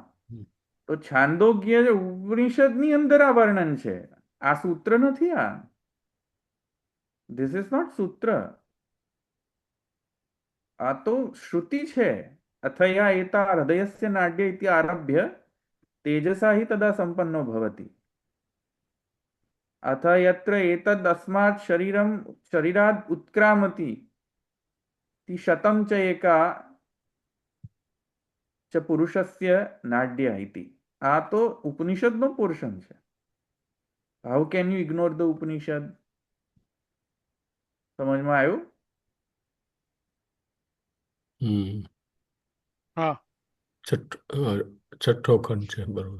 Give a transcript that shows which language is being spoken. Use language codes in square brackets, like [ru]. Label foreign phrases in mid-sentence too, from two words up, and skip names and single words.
[gu] તો છાંદોગ્ય ઉપનિષદની અંદર આ વર્ણન છે, આ સૂત્ર નથી. આ [en] this is not sutra, [gu] આ તો શ્રુતિ છે. [sa] અથયા એતા હૃદયસ્ય નાડ્ય ઇતિ આરભ્ય તેજસા હિ તદા સંપન્નો ભવતી. अथ यत्र एतद् अस्मात् शरीरात् उत्क्रामति ति शतं च एका च પુરુષસ્ય નાડ્ય ઇતિ. [gu] આ તો ઉપનિષદનો પોર્શન છે. [en] how can you ignore the Upanishad? [gu] સમજમાં આવ્યું? હા છઠ્ઠો ખંડ છે, બરોબર.